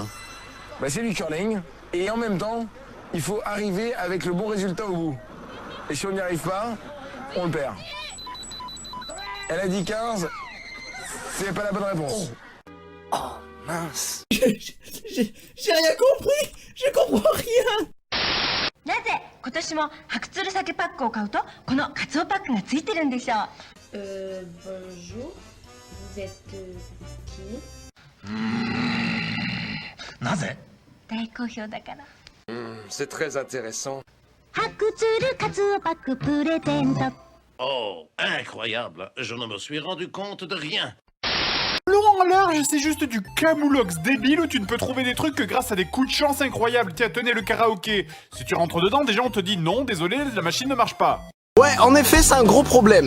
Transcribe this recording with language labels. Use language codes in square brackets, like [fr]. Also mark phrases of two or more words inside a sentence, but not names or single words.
[fr] Bah, c'est du curling, et en même temps, il faut arriver avec le bon résultat au bout. Et si on n'y arrive pas, on le perd. Elle a dit 15, c'est pas la bonne réponse. Oh, mince. J'ai rien compris. Je comprends rien. [ja] なぜ今年も白鶴酒パックを買うとこのカツオパックがついてるんでしょう。Bonjour. [fr] Vous êtes qui? [ja] なぜ大好評だから。 [fr] C'est très intéressant. [ja] 白鶴カツオパックプレゼント。 [fr] Oh, incroyable. Je ne me suis rendu compte de rien. Laurent Large, c'est juste du camoulox débile où tu ne peux trouver des trucs que grâce à des coups de chance incroyables. Tiens, tenez le karaoké. Si tu rentres dedans, déjà on te dit non, désolé, la machine ne marche pas. Ouais, en effet, c'est un gros problème.